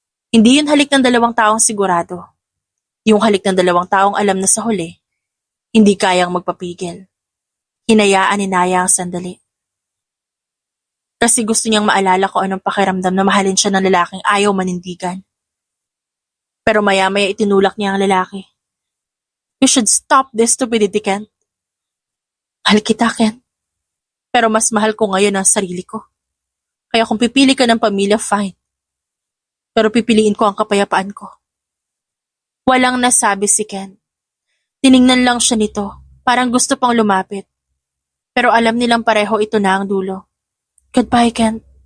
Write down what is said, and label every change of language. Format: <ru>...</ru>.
<tl>Hindi yun halik ng dalawang taong sigurado. Yung halik ng dalawang taong alam na sa huli, hindi kayang magpapigil. Hinayaan ni Naya ang sandali. Kasi gusto niyang maalala ko anong pakiramdam na mahalin siya ng lalaking ayaw manindigan. Pero maya-maya itinulak niya ang lalaki.</tl> <en>You should stop this stupidity, Kent.</en> <tl>Mahal kita, Kent. Pero mas mahal ko ngayon ang sarili ko. Kaya kung pipili ka ng pamilya, fine. Pero pipiliin ko ang kapayapaan ko. Walang nasabi si Kent. Tiningnan lang siya nito, parang gusto pang lumapit. Pero alam nilang pareho ito na ang dulo.</tl> <en>Goodbye, Kent.</en>